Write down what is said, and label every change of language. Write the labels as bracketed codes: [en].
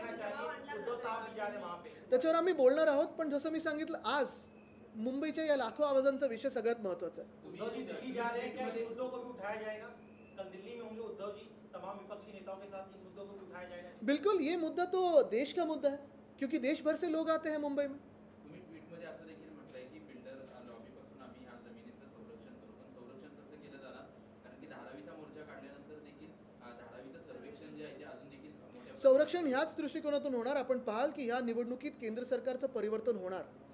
[mr] त्याच्यावर आम्ही बोलणार आहोत. पण जसं मी सांगितलं, आज मुंबईच्या या लाखो आवाजांचा विषय सगळ्यात महत्त्वाचा आहे. [hi] उद्धव जी दिल्ली जा रहे हैं, क्या इन मुद्दों को भी उठाया जाएगा? कल दिल्ली में होंगे उद्धव जी, तमाम विपक्षी नेताओं के साथ इन मुद्दों को भी उठाया जाएगा? बिल्कुल, ये मुद्दा तो देश का मुद्दा है, क्योंकि देश भर से लोग आते हैं मुंबई में. [mr] तुम्ही ट्विटमध्ये असं देखील म्हटलंय की फिल्डर लॉबीपासून आम्ही ह्या जमिनीचं संरक्षण करू. पण संरक्षण कसं केलं जाणार? कारण की धारावीचा मोर्चा काढल्यानंतर देखील धारावीचं सर्वेक्षण जे आहे ते अजून देखील मोठ्या संरक्षण ह्याच दृष्टिकोनातून होणार. आपण पाहाल की ह्या निवडणुकीत केंद्र सरकारचं परिवर्तन होणार.